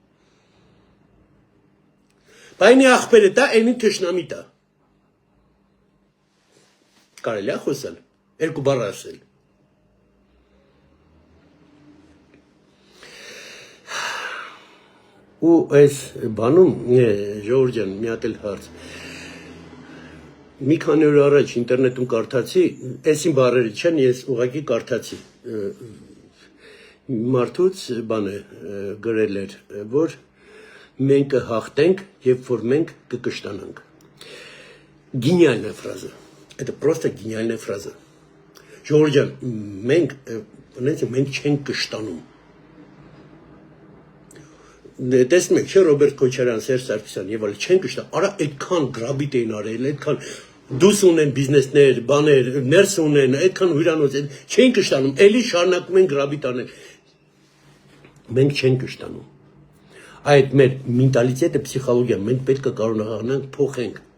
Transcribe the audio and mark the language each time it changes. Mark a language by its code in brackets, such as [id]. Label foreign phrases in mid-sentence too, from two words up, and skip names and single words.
[hy] Բայց ախպերը դա այնի թշնամի տա։ Կարելի է խոսալ, երկու բառ ասել։ Ու այս բանում Ժորժ ջան մի հատ էլ հարց մի քանի օր առաջ ինտերնետում կարդացի այսին բառերը չեն ես ուղղակի կարդացի մարդուց բանը գրել էր որ մենք կհաղթենք երբ որ մենք կկշտանանք [ru] Гениальная фраза это просто гениальная фраза [hy] Ժորժ ջան մենք չենք կշտանում Տեսնում եք, չէ Ռոբերտ Քոչարյան, Սերժ Սարգսյան եւ այլ չեն կշտա, արա այդքան գրաբիտ էին արել, այդքան դուս ունեն բիզնեսներ, բաներ, ներս ունեն, այդքան հյուրանոց, չեն կշտանում, էլի շարունակում են գրաբիտ անել։ Մենք չենք կշտանում։ Այդ մեր մենտալիտետը, պսիխոլոգիա, մենք պետք է կարողանանք փոխենք։